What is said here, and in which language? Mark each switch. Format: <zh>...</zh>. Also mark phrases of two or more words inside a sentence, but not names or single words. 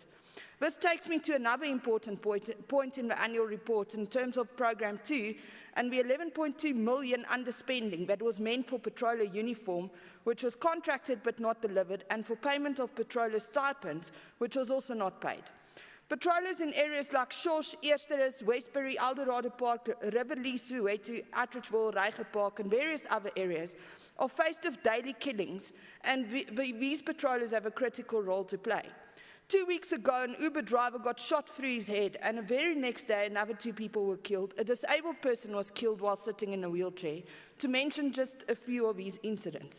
<en>This takes me to another important point in the annual report in terms of Programme 2 and the 11.2 million underspending that was meant for patroller uniform, which was contracted but not delivered, and for payment of patroller stipends, which was also not paid. Patrollers in areas like Shosh, Eersterus, Westbury, Eldorado Park, Riverlee, Soweto, Atteridgeville, Reiger Park, and various other areas are faced with daily killings, and these patrollers have a critical role to play. 2 weeks ago, an Uber driver got shot through his head, and the very next day, another 2 people were killed. A disabled person was killed while sitting in a wheelchair, to mention just a few of these incidents.</en>